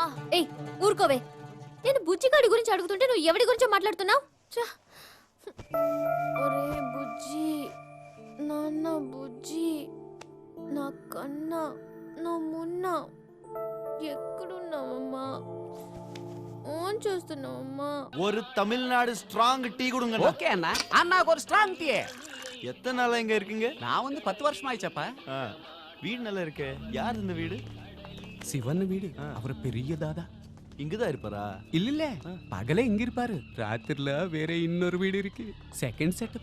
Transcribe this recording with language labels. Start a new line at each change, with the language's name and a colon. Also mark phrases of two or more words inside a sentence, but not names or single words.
Telugu: ఏయ్ ఊరుకోవే, నేను బుజ్జిగాడి గురించి అడుగుతుంటే నువ్వు ఎవడి గురించో మాట్లాడుతున్నావు? ఒరే బుజ్జి, నాన్న బుజ్జి, నా కన్నా నా మున్న ఎక్కడున్నావమ్మా? ఓన్ చూస్తున్నావమ్మా?
Tamil: ஒரு தமிழ்நாடு
English: strong tea
Tamil: கொடுங்க.
Telugu: ఓకే అన్న, అన్న
Tamil: ஒரு
English: strong tea.
Tamil: எத்தனை நாளா இங்க இருக்கீங்க? நான் வந்து 10 வருஷமா ஆயிச்சப்பா. வீடு நல்லா இருக்கே. யார் இந்த வீடு? சிவன் வீடு. அவர் பெரிய தாதா. இங்கதான் இருப்பாரா? இல்ல, பகலே இங்க இருப்பாரு, ராத்திரில வேற இன்னொரு வீடு இருக்கு.
English: second setup.